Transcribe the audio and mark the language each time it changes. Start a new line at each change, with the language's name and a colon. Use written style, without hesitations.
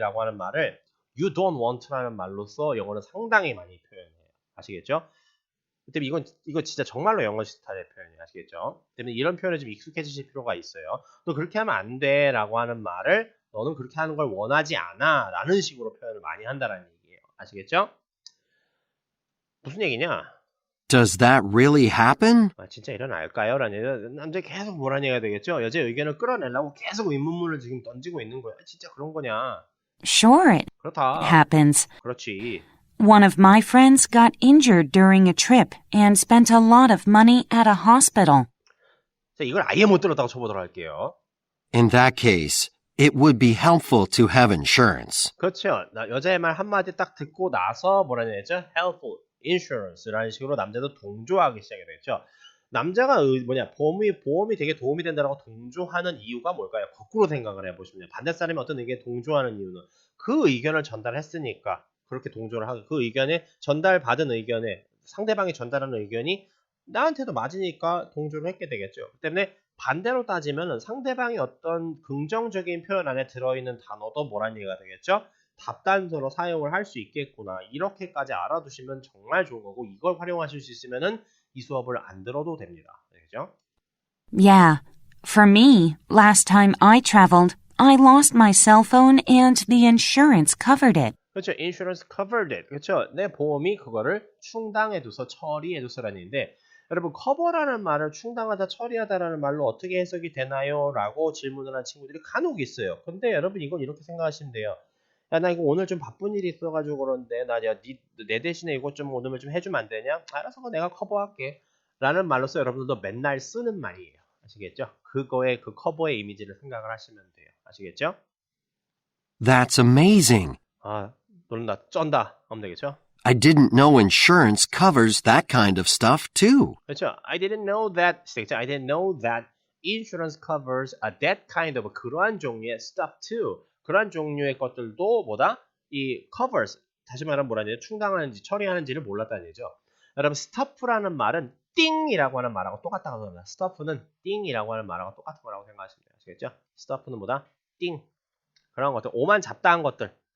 Korean: 라고 하는 말을
English: You don't want
Korean: 라는 말로써 영어는 상당히 많이 표현해요. 아시겠죠? 때문에 이거 진짜 정말로 영어 스타일의 표현이에요. 아시겠죠? 때문에 이런 표현에 좀 익숙해지실 필요가 있어요. 너 그렇게 하면 안 돼 라고 하는 말을 너는 그렇게 하는 걸 원하지 않아 라는 식으로 표현을 많이 한다라는 얘기예요. 아시겠죠? 무슨 얘기냐?
English: Does that really happen?
Korean: 진짜 일어날까요? 라는 얘기. 남자 계속 뭐라는 얘기가 되겠죠? 여자의 의견을 끌어내려고 계속 의문문을 지금 던지고 있는 거야. 진짜 그런 거냐?
English: Sure, it
Korean: 그렇다.
English: happens.
Korean: 그렇지.
English: One of my friends got injured during a trip and spent a lot of money at a hospital.
Korean: 자, 이걸 아예 못 들었다고 쳐보도록 할게요.
English: In that case, it would be helpful to have insurance.
Korean: 그렇죠. 여자의 말 한마디 딱 듣고 나서 뭐라는 얘기죠? helpful, insurance라는 식으로 남자도 동조하기 시작이 되겠죠. 남자가 보험이 되게 도움이 된다라고 동조하는 이유가 뭘까요? 거꾸로 생각을 해보시면 반대 사람이 어떤 의견에 동조하는 이유는 그 의견을 전달했으니까 그렇게 동조를 하고 그 의견에 전달받은 의견에 상대방이 전달하는 의견이 나한테도 맞으니까 동조를 했게 되겠죠. 그 때문에 반대로 따지면 상대방이 어떤 긍정적인 표현 안에 들어있는 단어도 뭐란 얘기가 되겠죠? 답단서로 사용을 할 수 있겠구나. 이렇게까지 알아두시면 정말 좋은 거고 이걸 활용하실 수 있으면은 이 수업을 안 들어도 됩니다. 그죠?
English: Yeah. For me, last time I traveled, I lost my cell phone and the insurance covered it.
Korean: 그렇죠.
English: insurance covered it.
Korean: 그렇죠. 내 보험이 그거를 충당해둬서 처리해줘서라는 얘기인데 여러분 커버라는 말을 충당하다 처리하다라는 말로 어떻게 해석이 되나요? 라고 질문을 한 친구들이 간혹 있어요. 근데 여러분 이건 이렇게 생각하시면 돼요. 야, 나 이거 오늘 좀 바쁜 일이 있어가지고 그런데 내 대신에 이것 좀 오늘 좀 해주면 안 되냐? 알아서 내가 커버할게. 라는 말로써 여러분들도 맨날 쓰는 말이에요. 아시겠죠? 그거의 그 커버의 이미지를 생각을 하시면 돼요. 아시겠죠?
English: That's amazing.
Korean: 놀라 쩐다 하면 되겠죠?
English: I didn't know insurance covers that kind of stuff too.
Korean: 그렇죠.
English: I didn't know that. I didn't know that insurance covers that kind of
Korean: 그러한 종류의
English: stuff too.
Korean: 그러한 종류의 것들도 뭐다? 이 covers. 다시 말하면 뭐라는 얘기죠? 충당하는지 처리하는지를 몰랐다는 얘기죠. 여러분 stuff라는 말은 띵이라고 하는 말하고 똑같다고 합니다. stuff는 띵이라고 하는 말하고 똑같은 거라고 생각하시면 돼요. 아시겠죠? stuff는 뭐다? 띵. 그런 것들. 오만 잡다한 것들.